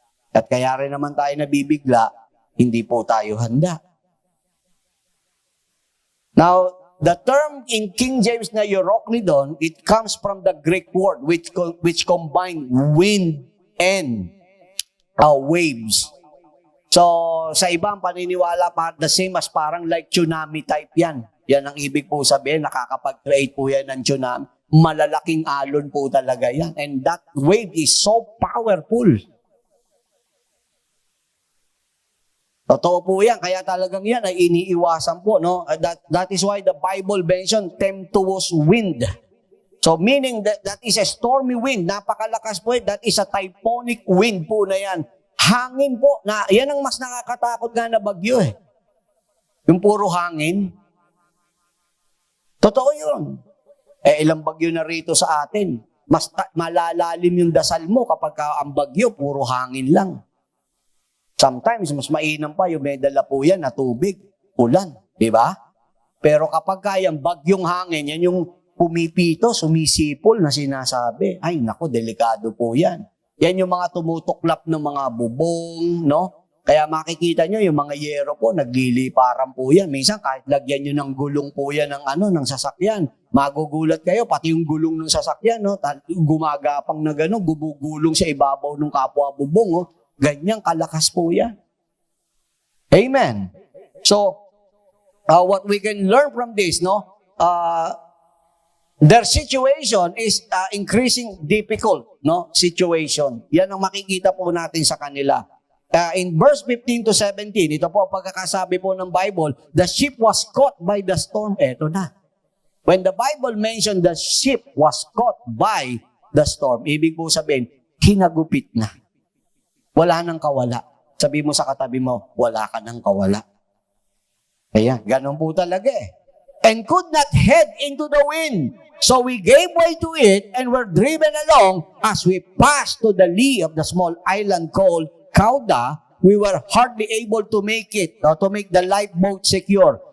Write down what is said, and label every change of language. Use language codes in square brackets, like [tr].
[tl] At kaya rin naman tayo nabibigla, hindi po tayo handa. [en] Now, the term in King James na Euroclydon, it comes from the Greek word which combine wind and waves. [tl] So, sa ibang paniniwala, [en] the same as [tl] parang like tsunami type yan. Yan ang ibig po sabihin, nakakapag-create po yan ng tsunami. Malalaking alon po talaga yan. [en] And that wave is so powerful. [tl] Totoo po yan. Kaya talagang yan ay iniiwasan po. No? [en] That is why the Bible mentioned tempestuous wind. So meaning that is a stormy wind. [tl] Napakalakas po. [en] That is a typhoonic wind po na yan. [tl] Hangin po. Yan ang mas nakakatakot nga na bagyo eh. Yung puro hangin. Totoo yun. Ilang bagyo na rito sa atin. Mas malalalim yung dasal mo kapag ang bagyo, puro hangin lang. Sometimes, mas mainam pa yung may dala po yan na tubig, ulan. Diba? Pero kapag kayang bagyong hangin, yan yung pumipito, sumisipol na sinasabi. Ay, nako, delikado po yan. Yan yung mga tumutuklap ng mga bubong, no? Kaya makikita nyo, yung mga yero po, nagliliparan po yan. Minsan, kahit lagyan nyo ng gulong po yan ng sasakyan, magugulat kayo, pati yung gulong ng sasakyan, no? Gumagapang na gano'n, gumugulong sa ibabaw ng kapwa bubong, oh. Ganyang kalakas po yan. Amen. [en] So, what we can learn from this, no? Their situation is increasing difficult, no? Situation. [tl] Yan ang makikita po natin sa kanila. [en] In verse 15 to 17, [tl] ito po pagkakasabi po ng Bible, [en] the ship was caught by the storm. [tl] Eto na. [en] When the Bible mentioned the ship was caught by the storm, [tl] ibig po sabihin, kinagupit na. Wala nang kawala. Sabi mo sa katabi mo, wala ka nang kawala. Kaya, ganun po talaga eh. [en] And could not head into the wind. So we gave way to it and were driven along. As we passed to the lee of the small island called Cauda, we were hardly able to make it, to make the lifeboat secure.